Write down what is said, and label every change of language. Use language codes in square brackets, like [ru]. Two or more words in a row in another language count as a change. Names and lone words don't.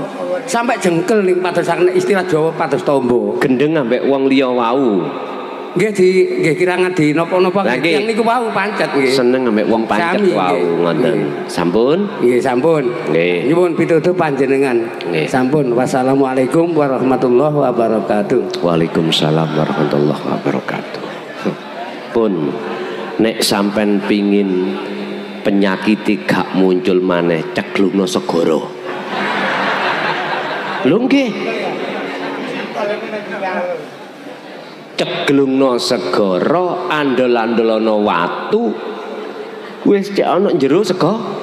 [jv] Sampai jengkel ning padosaken istilah Jawa pados tombo. Gendeng ambek wong liya wau. Nggih kirangan di napa-napa yang niku wau pancet nggih. Seneng ambek wong pancet wau ngoten. Sampun? Nggih sampun. Nggih. Nyuwun pitutuh panjenengan. Nggih. Sampun. [ar] والسلام عليكم ورحمة الله وبركاته. وعليكم السلام ورحمة الله وبركاته. [jv] Pun nek sampean pingin penyakit gak muncul maneh ceglungno segara. Lho nggih. Ceglungno segara, andol-andolono watu, wis cek ana jero sego.